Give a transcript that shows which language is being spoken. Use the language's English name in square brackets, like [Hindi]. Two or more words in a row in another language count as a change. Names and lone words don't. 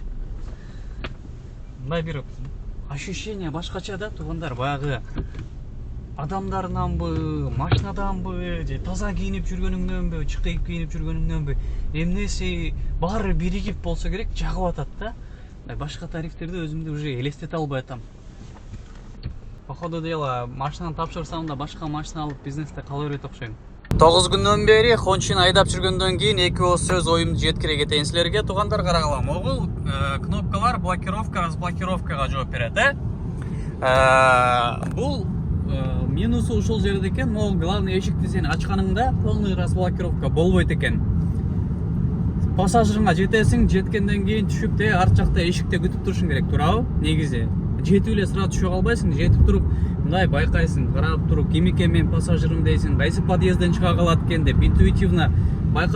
[Kyrgyz] Мындай бир ощущение башкача да, туугандар, баягы адамдарынанбы, машинаданбы, же таза кийинип жүргөнүңдөнбү, чыкайып кийинип жүргөнүңдөнбү, эмнеси баары биригип болсо керек, жагып атат да. Башка тарифтерди өзүмдү уже элестете албай атам. [Russian] По ходу дела, [Kyrgyz] машинаны тапшырсам да башка машина алып бизнесте кала берет окшойм. 9 күндөн бери Хончин айдап жүргөндөн кийин эки ооз сөз оюмду жеткире кетейин силерге. Туугандар, карагалам. Огул кнопкалар блокировка, разблокировкага жооп берет, Бул минусу ушул жерде экен. Могул главный эшикти сен ачканыңда [Russian] полный разблокировка [Kyrgyz] болбойт экен. Пассажирыңа жетесиң, жеткенден кийин түшүп арт жакта эшикте күтүп турушуң керек, туурабы? Негизи жетип эле сразу түшө калбайсың, жетип туруп мындай байкайсың, карап туруп ким экен мен пассажирым дейсиң, кайсы подъездден чыга калат экен деп интуитивно